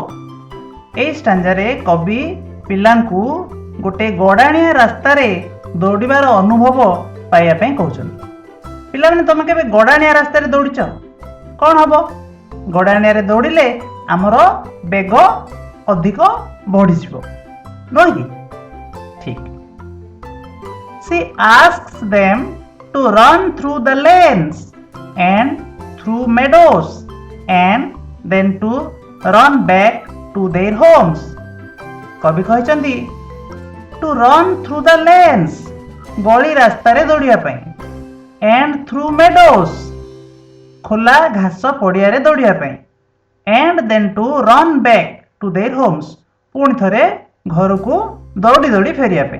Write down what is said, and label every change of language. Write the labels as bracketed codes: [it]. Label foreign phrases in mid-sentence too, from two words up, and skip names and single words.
[or] ଏହି ଷ୍ଟାଞ୍ଜାରେ କବି ପିଲାଙ୍କୁ ଗୋଟେ ଗଡ଼ାଣିଆ ରାସ୍ତାରେ ଦୌଡ଼ିବାର ଅନୁଭବ ପାଇବା ପାଇଁ କହୁଛନ୍ତି. ପିଲାମାନେ ତମେ କେବେ ଗଡ଼ାଣିଆ ରାସ୍ତାରେ ଦୌଡ଼ିଛ? କ'ଣ ହବ? ଗଡ଼ାଣିଆରେ ଦୌଡ଼ିଲେ ଆମର ବେଗ ଅଧିକ ବଢ଼ିଯିବ, ନୁହେଁ କି? ଠିକ୍. [en] She asks them to run through the lanes and through meadows and then to run back to their homes. [or] କବି କହିଛନ୍ତି [en] to run through the lanes, [or] ଗଳି ରାସ୍ତାରେ ଦୌଡ଼ିବା ପାଇଁ, [en] and through meadows, [or] ଖୋଲା ଘାସ ପଡ଼ିଆରେ ଦୌଡ଼ିବା ପାଇଁ, [en] and then to run back to their homes, [or] ପୁଣି ଥରେ ଘରକୁ ଦୌଡ଼ି ଦୌଡ଼ି ଫେରିବା ପାଇଁ.